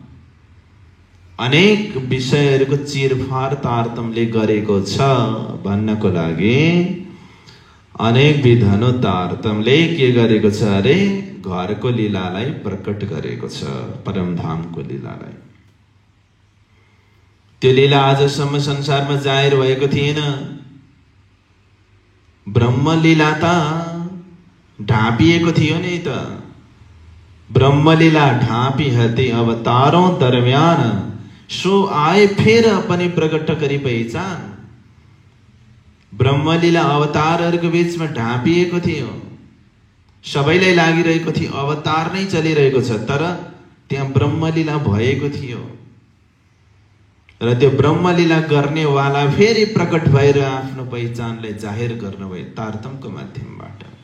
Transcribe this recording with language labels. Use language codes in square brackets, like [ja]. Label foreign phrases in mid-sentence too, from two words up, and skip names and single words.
[ne] अनेक विषयहरूको चिरफार तारतमले गरेको छ भन्नको लागि अनेक विधनो तारतमले के गरेको छ अरे घरको लीलालाई प्रकट गरेको छ, परमधामको लीलालाई। त्यो लीला आजसम्म संसारमा जाहेर भएको थिएन। ब्रह्मलीला त ढापिएको थियो नि त। [hi] ब्रह्मलीला ढापी हती अवतारों दरम्यान सो आए फिर अपनी प्रकट करी पहिचान। [ne] ब्रह्मलीला अवतारहरूको बीचमा ढापिएको थियो, सबैलाई लागिरहेको थियो अवतार नै चलिरहेको छ, तर त्यहाँ ब्रह्मलीला भएको थियो र त्यो ब्रह्मलीला गर्नेवाला फेरि प्रकट भएर आफ्नो पहिचानलाई जाहेर गर्नुभयो तारतमको माध्यमबाट।